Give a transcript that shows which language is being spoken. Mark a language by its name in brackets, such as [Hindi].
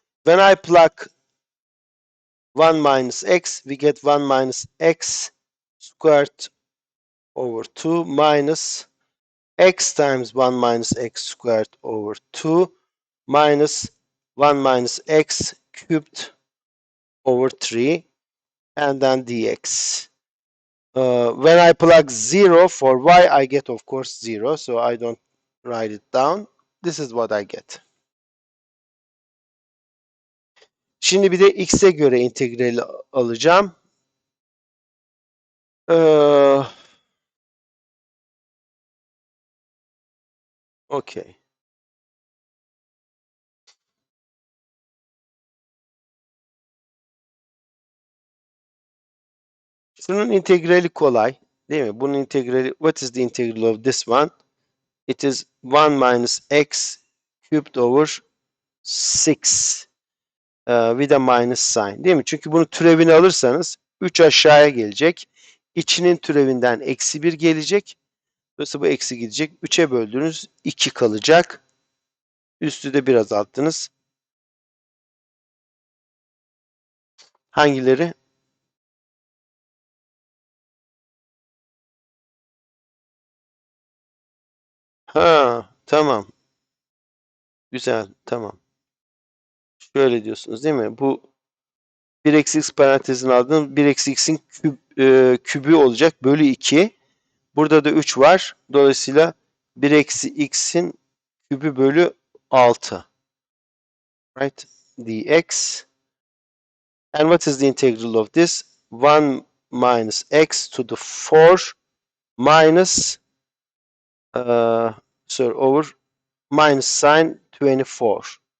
[English] When I plug 1 minus x, we get 1 minus x squared over 2 minus x times 1 minus x squared over 2 minus 1 minus x cubed over 3 and then dx. When I plug 0 for y, I get of course 0, so I don't write it down. This is what I get. [Turkish] Şimdi bir de x'e göre integrali alacağım. [English] Okay. [Turkish] Şunun integrali kolay, değil mi? Bunun integrali, [English] what is the integral of this one? It is 1 minus x cubed over 6. with a minus sign. [Turkish] Değil mi? Çünkü bunu türevini alırsanız 3 aşağıya gelecek. İçinin türevinden eksi 1 gelecek. Dolayısıyla bu eksi gidecek. 3'e böldünüz 2 kalacak. Üstü de 1 azalttınız. Hangileri? Ha, tamam. Güzel, tamam. Şöyle diyorsunuz değil mi? Bu 1 eksi x parantezine aldığım 1 eksi x'in kübü olacak. Bölü 2. Burada da 3 var. Dolayısıyla 1 eksi x'in kübü bölü 6. [English] Right? Dx. And what is the integral of this? 1 minus x to the 4 minus over minus sign 24.